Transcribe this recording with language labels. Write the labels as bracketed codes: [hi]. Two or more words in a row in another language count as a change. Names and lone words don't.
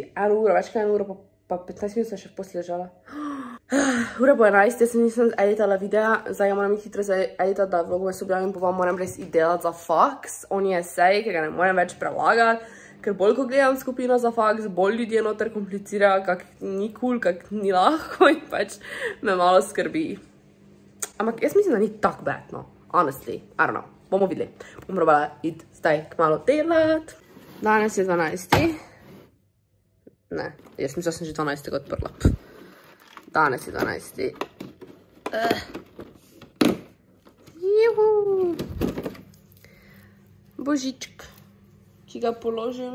[sl] 1 uro, več kot 1 uro, pa 15 minut sem še v posli ležala. Ura po 11, jaz nisem editala videa, zdaj moram iti hitro editati, da vlogo se objavim, pa vam moram res iti delati za faks. On je esej, ki ga ne morem več prelagati, ker bolj ko gledam skupino za faks, bolj ljudje noter komplicirajo, kak ni cool, kak ni lahko in pač me malo skrbi. Ampak jaz mislim, da ni tak bad, no. [en] Honestly, I don't know. [sl] Bomo videli. Bom probala iti zdaj kmalo delati. Danes je 12. Ne, jaz mislim, da sem že 12. odprla. Danes je 12. Juhu. Božičk, ki ga položim.